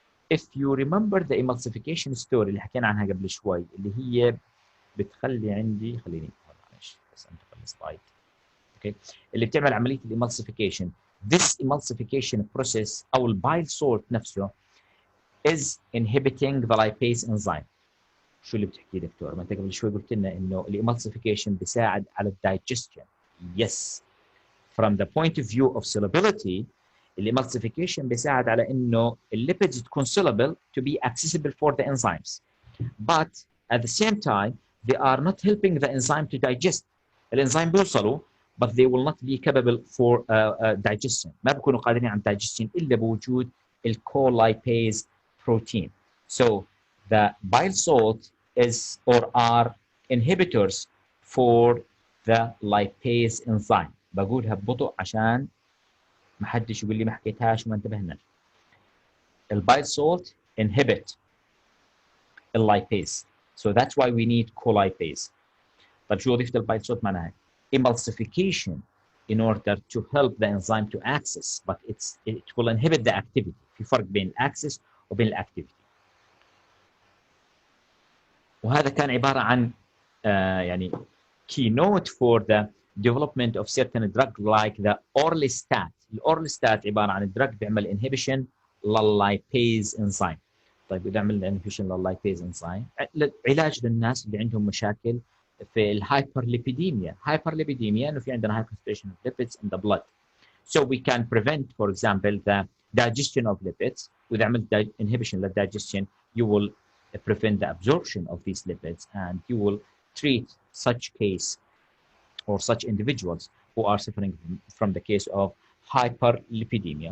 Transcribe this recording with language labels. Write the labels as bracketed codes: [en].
[en] If you remember the emulsification story [ar] اللي حكينا عنها قبل شوي اللي هي بتخلي عندي خليني معلش بس انتقل السلايد. اوكي اللي بتعمل عمليه الامالسيفيكيشن. [en] This emulsification process [ar] او البايل سولت نفسه [en] is inhibiting the lipase enzyme. [ar] شو اللي بتحكيه دكتور؟ ما انت قبل شوي قلت لنا انه الامالسيفيكيشن بيساعد على الدايجستشن. Yes. [en] From the point of view of solubility, [ar] الامالسيفيكيشن بيساعد على انه الليبيدز تكون [en] soluble to be accessible for the enzymes. But at the same time, they are not helping the enzyme to digest. [ar] الانزيم بيوصلوا [en] but they will not be capable for digestion. [ar] ما بيكونوا قادرين على digestion الا بوجود الcolipase protein. [en] So the bile salt is or are inhibitors for the lipase enzyme. [ar] بقولها ببطء عشان ما حدش يقول لي ما حكيتهاش وما انتبهنا. البايل سولت inhibit الليباز. [en] So that's why we need colipase. [ar] طيب شو وظيفة البايل سولت معناها؟ [en] Emulsification in order to help the enzyme to access, but it will inhibit the activity. [ar] في فرق بين الاكسس وبين الاكتيفيتي. وهذا كان عبارة عن يعني [en] keynote for the development of certain drug like the orlistat. [ar] الأورليستات عبارة عن drug بيعمل inhibition للليباز enzyme. طيب إذا عملنا inhibition للليباز enzyme علاج للناس اللي عندهم مشاكل في الهايبرليبيديميا. هايبرليبيديميا إنه في عندنا [en] hyperfiltration of lipids in the blood. So we can prevent, for example, the digestion of lipids. [ar] وإذا عملت [en] inhibition للdigestion, you will prevent the absorption of these lipids and you will treat such case or such individuals who are suffering from the case of hyperlipidemia.